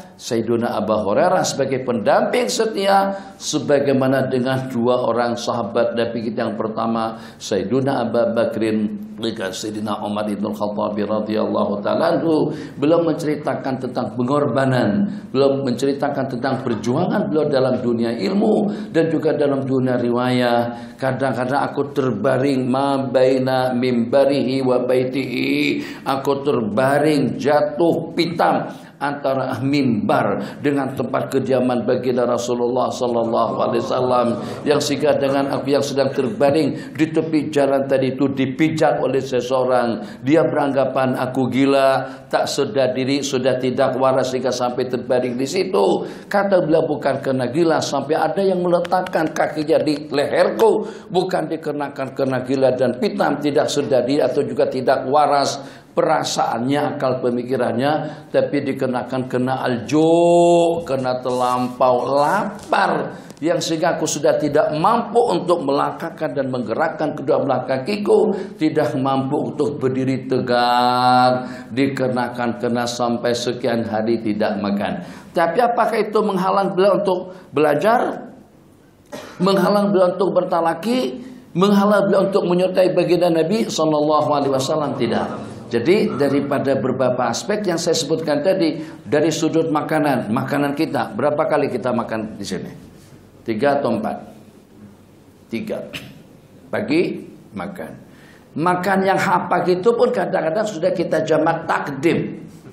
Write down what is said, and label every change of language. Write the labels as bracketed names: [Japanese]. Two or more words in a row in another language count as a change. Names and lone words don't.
[Malay] Sayyiduna Abu Hurairah sebagai pendamping setia, sebagaimana dengan dua orang sahabat Nabi kita yang pertama, Sayyiduna Abu Bakrin dengan Sayyidina Umar bin Khattab [Arabic] رضي الله تعالى عنه, [Malay] belum menceritakan tentang pengorbanan, belum menceritakan tentang perjuangan beliau dalam dunia ilmu dan juga dalam dunia riwayah. Kadang-kadang aku terbaring [Arabic] ما بين منبره وبيته, [Malay] aku terbaring jatuh pitam antara mimbar dengan tempat kediaman baginda Rasulullah [Arabic] صلى الله عليه وسلم, [Malay] yang sehingga dengan aku yang sedang terbaring di tepi jalan tadi itu dipijat oleh seseorang. Dia beranggapan aku gila, tak sedar diri, sudah tidak waras sehingga sampai terbaring di situ. Kata beliau, bukan karena gila sampai ada yang meletakkan kakinya di leherku, bukan dikarenakan karena gila dan pitam, tidak sedar diri atau juga tidak waras perasaannya, akal pemikirannya, tapi dikenakan kena aljo, kena terlampau lapar, yang sehingga aku sudah tidak mampu untuk melangkahkan dan menggerakkan kedua belah kakiku, tidak mampu untuk berdiri tegak, dikenakan kena sampai sekian hari tidak makan. Tapi apakah itu menghalang beliau untuk belajar? Menghalang beliau untuk bertalaki? Menghalang beliau untuk menyertai baginda Nabi [Arabic] صلى الله عليه وسلم? [Malay] Tidak. Jadi daripada beberapa aspek yang saya sebutkan tadi, dari sudut makanan kita, berapa kali kita makan di sini? 3 atau 4? 3. Pagi makan. Makan yang hapak itu pun kadang-kadang sudah kita jamak takdim.